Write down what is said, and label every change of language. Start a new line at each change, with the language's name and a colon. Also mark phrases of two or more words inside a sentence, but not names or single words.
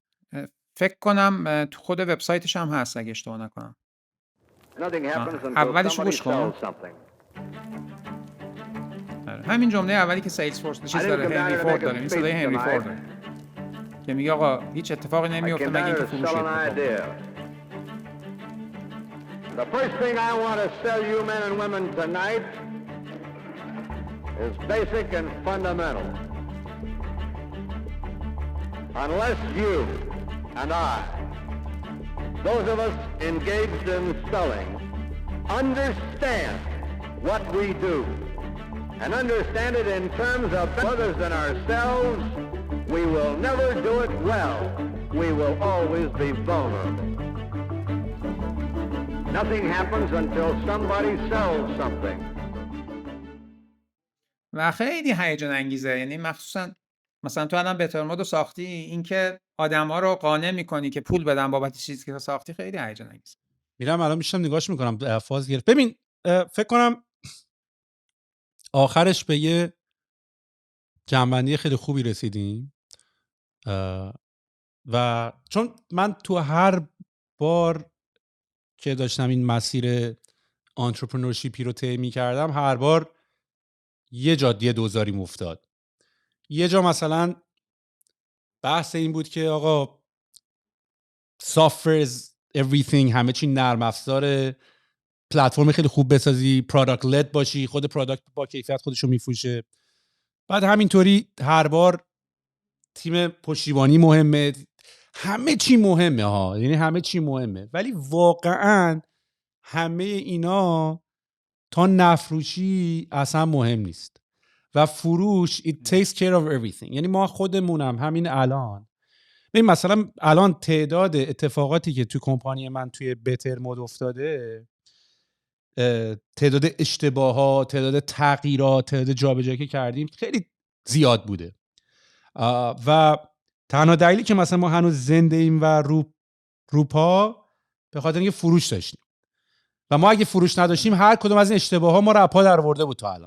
Persian: فکر کنم تو خود وبسایتش هم هست اگه اشتباه نکنم. اولش گوش کن. همین جمله اولی که سیلز فورس چیز داره هنری فورد داره، این صدای هنری فورد که میگه آقا هیچ اتفاقی نمیفته مگه اینکه فروش اتفاق.
English: The first thing I want to sell you men and women tonight is basic and fundamental. Unless you and I, those of us engaged in selling, understand what we do and understand it in terms of others than ourselves, we will never do it well. we will always be vulnerable. Nothing happens until somebody sells something.
Persian: و خیلی هیجان انگیزه. یعنی مخصوصا مثلا تو الان بهتر مودو ساختی، اینکه آدما رو قانع میکنی که پول بدن بابت چیزی که تو ساختی، خیلی هیجان انگیزه. میرم الان میشم نگاهش میکنم فاز گرفت. ببین فکر کنم آخرش به یه جنبندی خیلی خوبی رسیدیم و چون من تو هر بار که داشتم این مسیر آنترپرنورشیپی رو طی می‌کردم، هر بار یه جادیه دوزاری افتاد. یه جا مثلا بحث این بود که آقا
English: software is everything،
Persian: همه چی نرم افزاره، پلتفرم خیلی خوب بسازی،
English: product led
Persian: باشی، خود پروداکت با کیفیت خودشو میفروشه. بعد همینطوری هر بار تیم پشتیبانی مهمه، همه چی مهمه ها، یعنی همه چی مهمه، ولی واقعا همه اینا تا نفروشی اصلا مهم نیست و فروش
English: it takes care of everything.
Persian: یعنی ما خودمونم همین الان ببین مثلا الان تعداد اتفاقاتی که تو کمپانی من توی بهتر مود افتاده، تعداد اشتباهات، تعداد تغییرات، تعداد جابجایی که کردیم خیلی زیاد بوده و تنها دلیلی که مثلا ما هنوز زنده ایم و رو پا به خاطر اینکه فروش داشتیم و ما اگه فروش نداشتیم هر کدوم از این اشتباه ها ما رو اپا در آورده بود تا الان.